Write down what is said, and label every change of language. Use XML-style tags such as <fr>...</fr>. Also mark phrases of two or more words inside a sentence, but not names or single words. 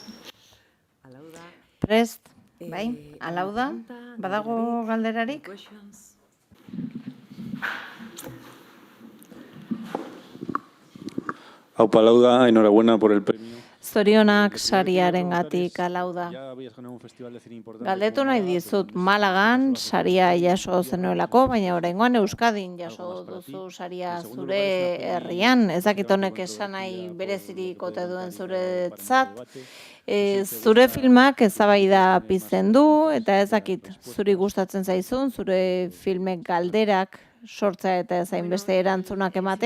<eu>Prest, bai, alauda, badago galderarik? Aupa Lauda,</eu> <es>enhorabuena por el premio.</es> <eu>Zorionak sariarengatik alauda.</eu> <es>Ya habías ganado un festival de cine importante.</es> <eu>Galdetu nahi dizut Malagan saria jaso zenuelako, baina oraingoan Euskadin jaso duzu saria zure herrian. Ez dakit honek esan nahi berezirik ote duen zuretzat. Zure filmak eztabaida pizten du eta ez dakit zuri gustatzen zaizun, zure filmek galderak sortzea eta zainbeste erantzunak ematea.</eu>